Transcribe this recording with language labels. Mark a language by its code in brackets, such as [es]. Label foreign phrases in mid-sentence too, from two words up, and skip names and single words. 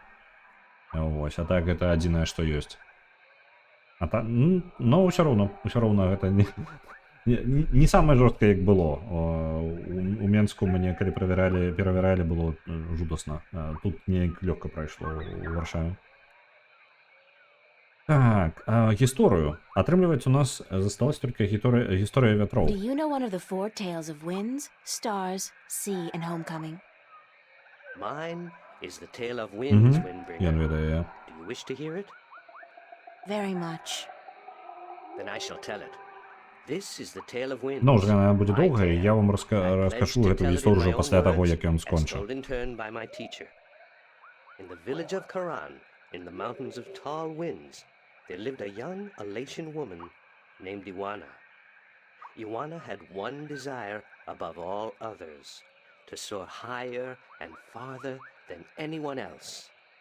[be] Вось, а так гэта адзінае, што ёсць. Но ўсё роўна гэта не самае жорсткае, як было. У Менску мне, калі перавяралі, было жудасна. Тут неяк лёгка прайшло ў Варшаве. Так, гісторыю. Атрымліваецца, у нас засталась толькі гісторыя вятроў. [en] Do you know one of the four tales of winds, stars, sea, and homecoming? Mine is the tale of winds, [be] Ён [en] Windbringer. [be] ведае. [en] Do you wish to hear it? Very much. Then I shall tell it. This is the tale of winds. [be] Ну, яна будзе [en] my [be] доўгая, [en] tale. [be] я вам [en] I [be] раскажу [en] pledged to [be] гэту [en] tell it in [be] гісторыю [en] my [be] ўжо [en] own [be] пасля таго, [en] words, [be] як ён [en] as [be] скончыў. [en] told in turn by my teacher. In the village of Karan, in the mountains of tall winds, there lived a young Alatian woman named Iwana. Iwana had one desire above all others, to soar higher and farther than anyone else.